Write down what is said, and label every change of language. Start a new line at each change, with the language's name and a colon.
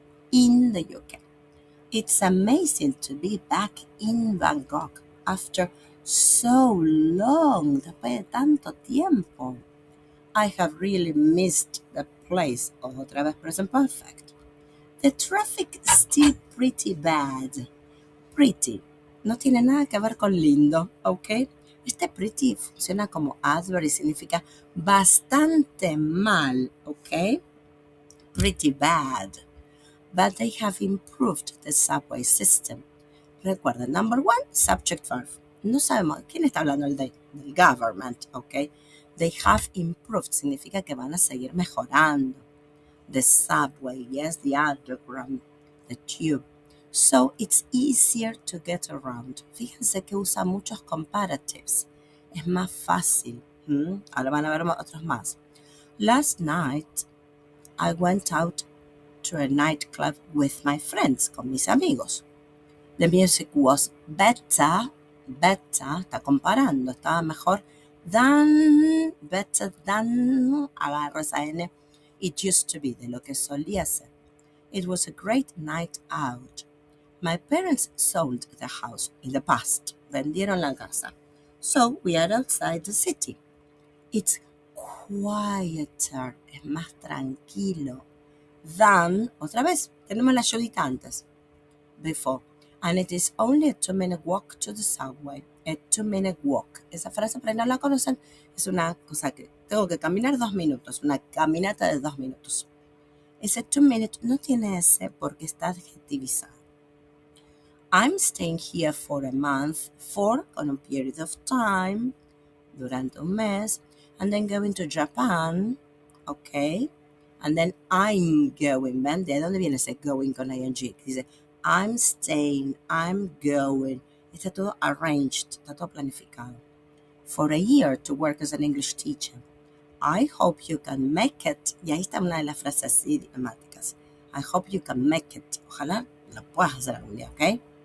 English: In the UK. It's amazing to be back in Bangkok after so long,
Spanish: después de tanto tiempo.
English: I have really missed the place.
Spanish: Otra vez
English: present perfect. The traffic is still pretty bad. Pretty.
Spanish: No tiene nada que ver con lindo, ¿ok? Este pretty funciona como adverb y significa bastante mal, ¿ok?
English: Pretty bad. But they have improved the subway system.
Spanish: Recuerda,
English: number one, subject verb.
Spanish: No sabemos quién está hablando del government, ¿ok?
English: They have improved
Spanish: significa que van a seguir mejorando.
English: The subway, yes, the underground, the tube. So it's easier to get around.
Spanish: Fíjense que usa muchos comparatives. Es más fácil. Ahora van a ver otros más.
English: Last night, I went out to a nightclub with my friends,
Spanish: con mis amigos.
English: The music was better,
Spanish: está comparando, estaba mejor
English: better than,
Spanish: agarro esa N,
English: it used to be,
Spanish: de lo que solía ser.
English: It was a great night out. My parents sold the house in the past,
Spanish: vendieron la casa.
English: So we are outside the city. It's quieter,
Spanish: es más tranquilo. Than, otra vez, tenemos la ayudita antes.
English: before. And it is only a 2-minute walk to the subway. A 2-minute walk.
Spanish: Esa frase, por ahí no la conocen, es una cosa que tengo que caminar 2 minutos, una caminata de 2 minutos. Ese 2 minutes no tiene ese porque está adjetivizado.
English: I'm staying here for a month, for on a period of time,
Spanish: durante un mes,
English: and then going to Japan, okay? And then I'm going,
Spanish: ¿ven? ¿De dónde viene ese going con ing? Dice,
English: I'm staying, I'm going.
Spanish: Está todo
English: arranged,
Spanish: está todo planificado.
English: For a year to work as an English teacher. I hope you can make it.
Spanish: Y ahí está una de las frases idiomáticas.
English: I hope you can make it.
Spanish: Ojalá lo puedas hacer algún día, ¿ok?